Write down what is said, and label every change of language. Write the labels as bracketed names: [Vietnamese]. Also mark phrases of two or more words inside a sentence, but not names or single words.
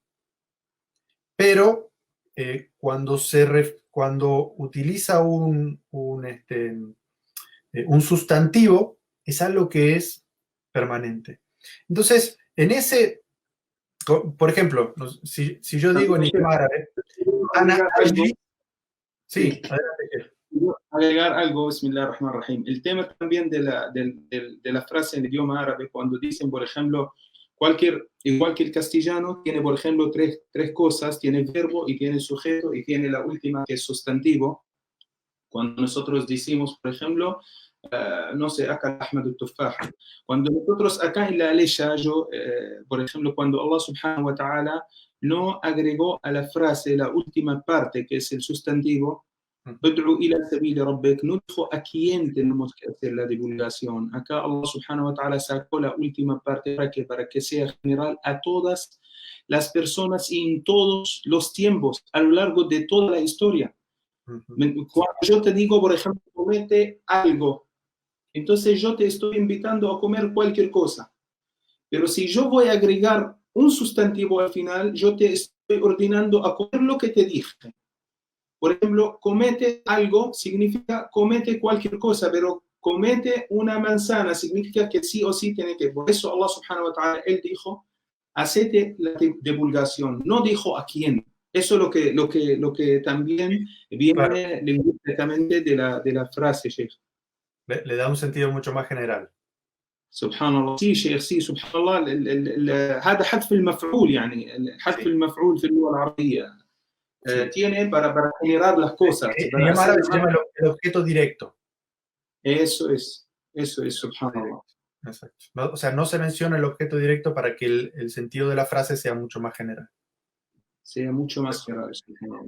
[Spanish] Pero cuando utiliza un sustantivo, es algo que es permanente. Entonces, por ejemplo, si yo digo en idioma árabe, [Arabic] أنا آكل, [Spanish] sí, adelante. Agregar algo, [Arabic] بسم الله الرحمن الرحيم. [Spanish] El tema también de la frase en idioma árabe, cuando dicen, por ejemplo, igual que el castellano, tiene, por ejemplo, tres cosas: tiene verbo y tiene sujeto y tiene la última que es sustantivo. Cuando nosotros decimos, por ejemplo, no sé, acá [Arabic] أحمد التفاح. [Spanish] Cuando nosotros acá en la Aleya, por ejemplo, cuando [Arabic] الله سبحانه وتعالى [Spanish] no agregó a la frase la última parte, que es el sustantivo, [Arabic] ادع إلى سبيل ربك, [Spanish] no dijo a quién tenemos que hacer la divulgación. Acá [Arabic] الله سبحانه وتعالى [Spanish] sacó la última parte para que sea general a todas las personas y en todos los tiempos, a lo largo de toda la historia. Cuando yo te digo, por ejemplo, comete algo, entonces yo te estoy invitando a comer cualquier cosa. Pero si yo voy a agregar un sustantivo al final, yo te estoy ordenando a comer lo que te dije. Por ejemplo, comete algo significa comete cualquier cosa, pero comete una manzana significa que sí o sí tiene que. Por eso [Arabic] الله سبحانه وتعالى, [Spanish] él dijo, hacete la divulgación. No dijo a quién. Eso es lo que también viene lingüísticamente de la frase, Sheikh. Le da un sentido mucho más general. [Arabic] سبحان الله. sí شيخ sí سبحان الله. هذا حذف المفعول يعني حذف المفعول في اللغة العربية. [Spanish] Tiene para generar las cosas. En idioma árabe se llama el objeto directo. Eso es, subhanallah. Exacto. No, o sea, no se menciona el objeto directo para que el sentido de la frase sea mucho más general. Sea mucho más general, subhanallah.